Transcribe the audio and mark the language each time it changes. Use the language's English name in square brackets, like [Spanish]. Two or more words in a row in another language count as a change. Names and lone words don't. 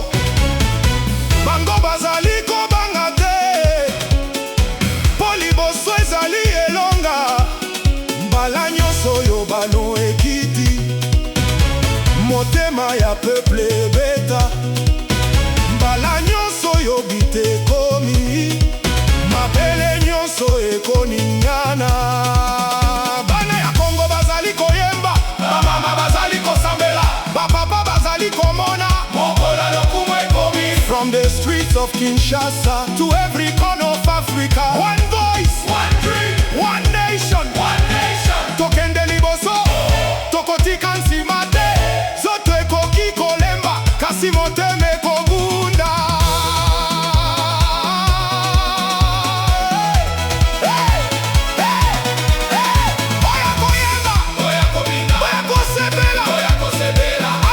[Lingala] Bango bazali kobanga te, po liboso ezali elonga. Mbala nyonso oyo bano ekiti, motema ya peuple ebeta. Mbala nyonso oyo bite ekomi, mabele nyonso ekoningana. [English] From the streets of Kinshasa to every corner of Africa, one voice, one dream, one nation, one nation. [Lingala] Tokende liboso, tokotika nsima te, zoto ekoki kolemba, kasi motema ekobunda. Oya koyemba, oya kobinga, oya kosepela, oya kosepela.